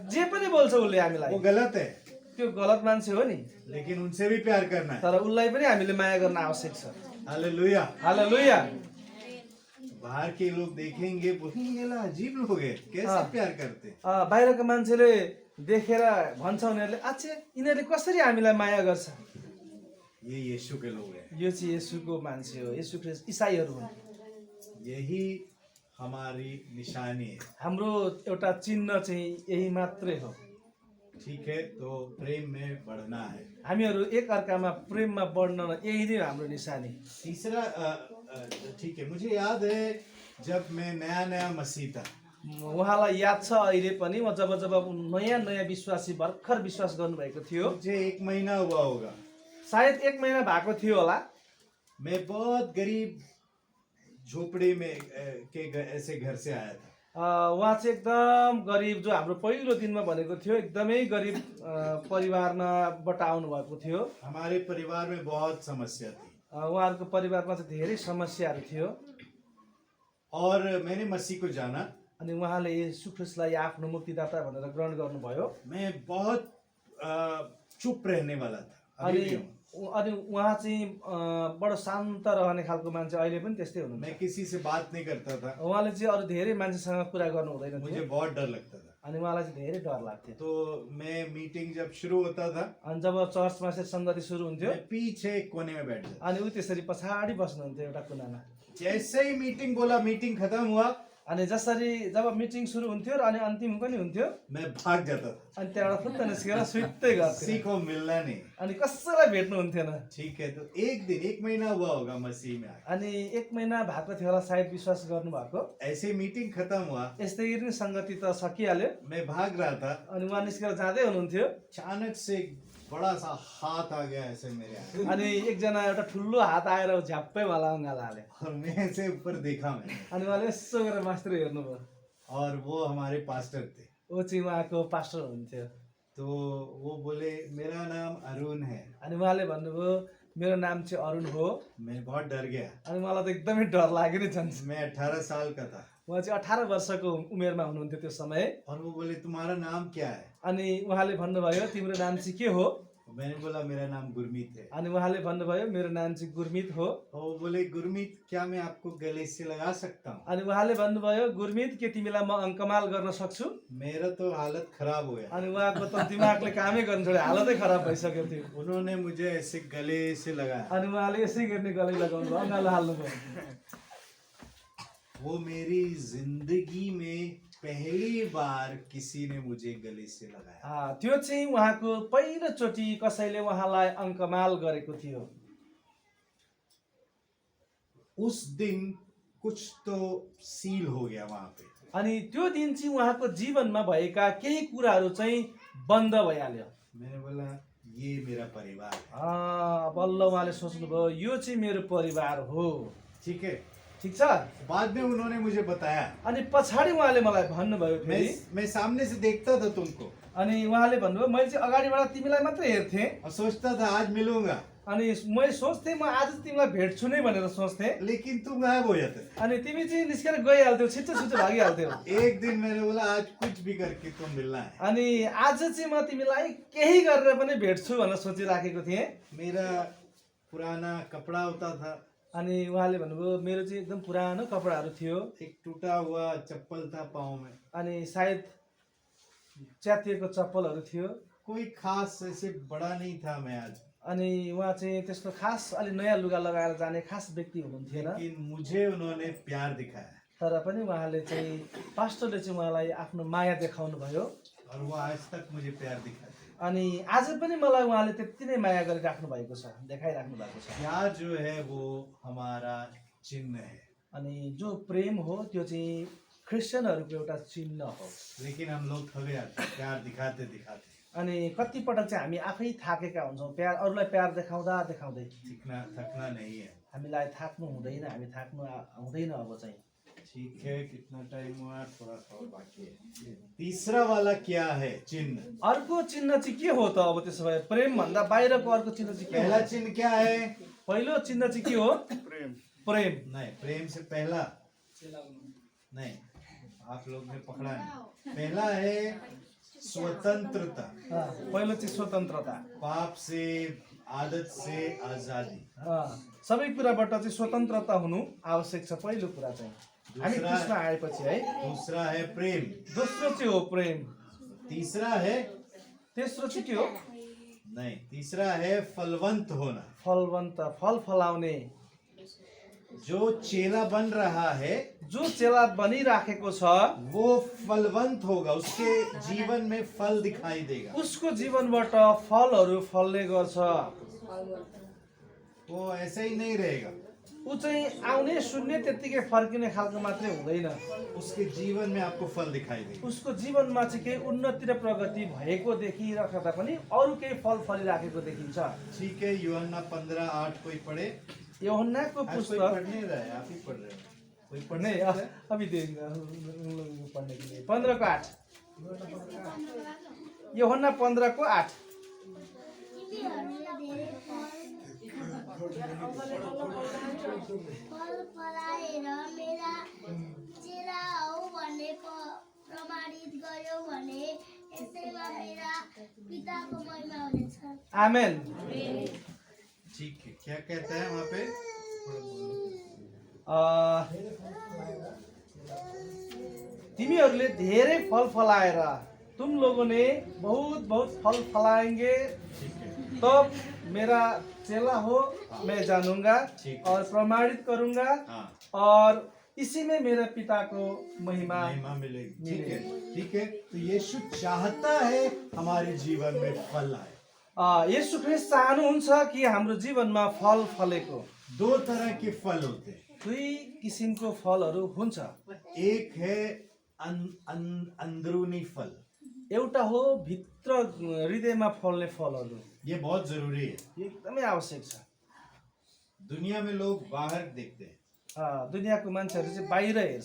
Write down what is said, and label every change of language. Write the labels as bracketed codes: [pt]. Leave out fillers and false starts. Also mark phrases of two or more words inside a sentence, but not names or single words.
[ne] जे पनि बोल्छ उसले हामीलाई, [hi] वो गलत है, [ne] त्यो गलत मान्छे हो नि, [hi] लेकिन उनसे भी प्यार करना है। [ne] तर उसलाई पनि हामीले माया गर्न आवश्यक छ। हालेलुया। हालेलुया। [hi] बाहर के लोग देखेंगे, बोलेंगे ये अजीब लोग हैं, कैसे प्यार करते हैं। [ne] बाहिरका मान्छेले देखेर भन्छ उनीहरूले, अच्छा यिनीहरूले कसरी हामीलाई माया गर्छ। [hi] ये यीशु के लोग हैं, [ne] यो चाहिँ येशूको मान्छे हो, येशू ख्रीष्ट ईसाईहरू हुन्। [hi] यही हमारी निशानी है। [ne] हाम्रो एउटा चिन्ह चाहिँ यही मात्रै हो। [hi] ठीक है, तो प्रेम में बढ़ना है। [ne] हामीहरू एक अर्कामा प्रेममा बढ्न यही नै हाम्रो निशानी। [hi] तीसरा ठीक है, मुझे याद है जब मैं नया मसीह था, [ne] उहाँलाई याद छ अहिले पनि, म जब नयाँ विश्वासी भर्खर विश्वास गर्नुभएको थियो, [hi] मुझे 1 महीना हुआ होगा, [ne] सायद 1 महिना भएको थियो होला। [hi] मैं बहुत गरीब झोपड़ी में ऐसे घर से आया था। [ne] उहाँ चाहिँ एकदम गरिब, जो हाम्रो पहिलो दिनमा भनेको थियो, एकदमै गरिब परिवारबाट आउनु भएको थियो। [hi] हमारे परिवार में बहुत समस्या थी, [ne] उहाँहरूको परिवारमा चाहिँ धेरै समस्याहरू थियो। [hi] और मैंने मसीह को जाना, [ne] अनि उहाँले येशू ख्रीष्टलाई आफ्नो मुक्तिदाता भनेर ग्रहण गर्नुभयो। [hi] मैं बहुत चुप रहने वाला था, अभी भी हूं। [ne] अनि उहाँ चाहिँ बडो शान्त रहने खालको मान्छे, अहिले पनि त्यस्तै हुनुहुन्छ। [hi] मैं किसी से बात नहीं करता था, [ne] उहाँले चाहिँ अरू धेरै मान्छेसँग कुरा गर्नु हुँदैन [hi] मुझे [ne] थियो, [hi] बहुत डर लगता था। [ne] अनि उहाँलाई चाहिँ धेरै डर लाग्थ्यो। [hi] तो मैं मीटिंग जब शुरू होता था, [ne] अनि जब चर्चमा चाहिँ सङ्गति सुरु हुन्थ्यो, [hi] मैं पीछे एक कोने में बैठ जाता। [ne] अनि ऊ त्यसरी पछाडि बस्नुहुन्थ्यो एउटा कुनामा। [hi] जैसे ही मीटिंग बोला, मीटिंग खत्म हुआ, [ne] अनि जसरी जब मिटिङ सुरु हुन्थ्यो र अनि अन्तिम पनि हुन्थ्यो [hi] मैं भाग जाता था, [ne] अनि त्यहाँबाट फुत्त निस्केर सुत्तै गर्थ्यो [hi] किसी को मिलना नहीं। [ne] अनि कसैलाई भेट्नु हुन्थेन [hi] ठीक है, तो एक महीना हुआ होगा मसीह में आके। [ne] अनि 1 महिना भएको थियो होला सायद विश्वास गर्नुभएको [hi] ऐसे मीटिंग खत्म हुआ, [ne] यस्तै नै संगति त सकिहाल्यो [hi] मैं भाग रहा था, [ne] अनि उहाँ निस्केर जाँदै हुनुहुन्थ्यो [hi] अचानक से एक बड़ा सा हाथ आ गया ऐसे मेरे आगे, [ne] अनि एकजना एउटा ठुलो हात आएर झ्याप्पै मलाई अँगाल हाल्यो [hi] और मैं ऐसे ऊपर देखा मैंने, [ne] अनि उहाँले यसो गरेर मास्टर हेर्नुभयो [hi] और वो हमारे पास्टर थे। [ne] ऊ चाहिँ उहाँको पास्टर हुनुहुन्थ्यो [hi] तो वो बोले मेरा नाम अरुण है। [ne] अनि उहाँले भन्नुभयो मेरो नाम चाहिँ अरुण हो [hi] मैं बहुत डर गया, [ne] अनि मलाई त एकदमै डर लाग्यो नि झन् [hi] मैं 18 साल का था। [ne] उहाँ चाहिँ 18 वर्षको उमेरमा हुनुहुन्थ्यो त्यो समय [hi] और वो बोले तुम्हारा नाम क्या है? [ne] अनि उहाँले भन्नुभयो तिम्रो नाम चाहिँ के हो [hi] मैंने बोला मेरा नाम गुरमीत है। [ne] अनि उहाँले भन्नुभयो मेरो नाम चाहिँ गुरमीत हो [hi] और वो बोले गुरमीत क्या मैं आपको गले से लगा सकता हूँ? [ne] अनि उहाँले भन्नुभयो गुरमीत के तिमीलाई म अङ्कमाल गर्न सक्छु [hi] मेरा तो हालत खराब हो गया। [ne] अनि उहाँको त दिमागले कामै गर्नु छोड्यो हालतै खराब भइसक्यो थियो [hi] उन्होंने मुझे ऐसे गले से लगाया। [ne] अनि उहाँले यसै गर्ने गलै लगाउनु भयो अँगालो हाल्नुभयो [hi] वो मेरी जिंदगी में पहली बार किसी ने मुझे गले से लगाया। [ne] त्यो चाहिँ उहाँको पहिलोचोटि कसैले उहाँलाई अङ्कमाल गरेको थियो [hi] उस दिन कुछ तो सील हो गया वहां पे। [ne] अनि त्यो दिन चाहिँ उहाँको जीवनमा भएका केही कुराहरू चाहिँ बन्द भइहाल्यो [hi] मैंने बोला ये मेरा परिवार है। [ne] बल्ल उहाँले सोच्नुभयो यो चाहिँ मेरो परिवार हो [hi] ठीक है। [ne] ठिक छ [hi] बाद में उन्होंने मुझे बताया, [ne] अनि पछाडि उहाँले मलाई भन्नुभयो फेरि [hi] मैं सामने से देखता था तुमको [ne] अनि उहाँले भन्नुभयो मैले चाहिँ अगाडिबाट तिमीलाई मात्रै हेर्थेँ [hi] और सोचता था आज मिलूंगा, [ne] अनि मैले सोच्थेँ म आज तिमीलाई भेट्छु नै भनेर सोच्थेँ [hi] लेकिन तुम गायब हो जाते। [ne] अनि तिमी चाहिँ निस्केर गइहाल्थ्यौ छिटो छिटो भागिहाल्थ्यौ [hi] एक दिन मैंने बोला आज कुछ भी करके तुम मिलना है। [ne] अनि आज चाहिँ म तिमीलाई केही गरेर पनि भेट्छु भनेर सोचिराखेको थिएँ [hi] मेरा पुराना कपड़ा होता था, [ne] अनि उहाँले भन्नुभयो मेरो चाहिँ एकदम पुरानो कपडाहरू थियो [hi] एक टूटा हुआ चप्पल था पाँव में, [ne] अनि सायद च्यातिएको चप्पलहरू थियो [hi] कोई खास ऐसे बड़ा नहीं था मैं आज, [ne] अनि उहाँ चाहिँ त्यस्तो खास अलि नयाँ लुगा लगाएर जाने खास व्यक्ति हुनुहुन्थेन [hi] लेकिन मुझे उन्होंने प्यार दिखाया [ne] तर पनि उहाँले चाहिँ पास्टरले चाहिँ उहाँलाई आफ्नो माया देखाउनु भयो [hi] और वो आज तक मुझे प्यार दिखाते। [ne] अनि आज पनि मलाई उहाँले त्यति नै माया गरिराख्नु भएको छ देखाइराख्नु भएको छ [hi] प्यार जो है वो हमारा चिन्ह है, [ne] अनि जो प्रेम हो त्यो चाहिँ क्रिस्चियनहरूको एउटा चिन्ह हो [hi] लेकिन हम लोग थके जाते प्यार दिखाते दिखाते। [ne] अनि कतिपटक चाहिँ हामी आफै थाकेका हुन्छौँ प्यार अरूलाई प्यार देखाउँदा देखाउँदै [hi] थकना नहीं है। [ne] हामीलाई थाक्नु हुँदैन हामी थाक्नु हुँदैन अब चाहिँ [hi] ठीक है, कितना टाइम हुआ? थोड़ा सा और बाकी है। तीसरा वाला क्या है? चिन्ह। [ne] अर्को चिन्ह चाहिँ के हो त अब त्यसो भए प्रेम भन्दा बाहिरको अर्को चिन्ह चाहिँ के हो [hi] पहला चिन्ह क्या है? [ne] पहिलो चिन्ह चाहिँ के हो प्रेम [hi] नहीं, प्रेम से पहला नहीं, आप लोग ने पकड़ा नहीं। पहला है स्वतंत्रता, [ne] पहिलो चाहिँ स्वतन्त्रता [hi] पाप से आदत से आजादी। [ne] सबै कुराबाट चाहिँ स्वतन्त्रता हुनु आवश्यक छ पहिलो कुरा चाहिँ हामी कृष्ण आएपछि है। [hi] दूसरा है प्रेम, [ne] दोस्रो चाहिँ हो प्रेम, [hi] तीसरा है [ne] तेस्रो चाहिँ के हो [hi] नहीं, तीसरा है फलवंत होना। [ne] फलवन्त फल फलाउने [hi] जो चेला बन रहा है [ne] जो चेला बनिराखेको छ [hi] वो फलवंत होगा, उसके जीवन में फल दिखाई देगा। [ne] उसको जीवनबाट फलहरू फल्ने गर्छ [hi] वो ऐसे ही नहीं रहेगा, [ne] ऊ चाहिँ आउने सुन्ने त्यत्तिकै फर्किने खालको मात्रै हुँदैन [hi] उसके जीवन में आपको फल दिखाई देगा। [ne] उसको जीवनमा चाहिँ केही उन्नति र प्रगति भएको देखिराख्दा पनि अरू केही फल फलिराखेको देखिन्छ। [hi] ठीक है, यूहन्ना 15:8 कोई पढ़े? [ne] यूहन्नाको [hi] आज कोई पुस्तक पढ़ नहीं रहा है, आप ही पढ़ रहे हो। कोई पढ़ने नहीं अभी देंगे पढ़ने के लिए 15:8 यूहन्ना 15:8 [ne] फल फलाएर मेरा चेला हौ भन्ने प्रमाणित गर्यो भने यसैमा मेरा पिताको महिमा हुनेछ। आमेन। [hi] ठीक है, क्या कहता है वहाँ पे? [ne] तिमीहरूले धेरै फल फलाएर [hi] तुम लोगों ने बहुत बहुत फल फलाएंगे तब मेरा चेला हो मैं जानूंगा और प्रमाणित करूंगा और इसी में मेरे पिता को महिमा महिमा मिलेगी। ठीक है। तो यीशु चाहता है हमारे जीवन में फल आए। [ne] येशू ख्रीष्ट चाहनुहुन्छ कि हाम्रो जीवनमा फल फलेको। [hi] 2 तरह के फल होते हैं। [ne] 2 किसिमको फलहरू हुन्छ। [hi] एक है अंदरूनी फल, [ne] एउटा हो भित्र हृदयमा फल्ने फलहरू। [hi] ये बहुत जरूरी है। [ne] यो एकदमै आवश्यक छ। [hi] दुनिया में लोग बाहर देखते हैं, [ne] दुनियाँको मान्छेहरू चाहिँ बाहिर हेर्छ,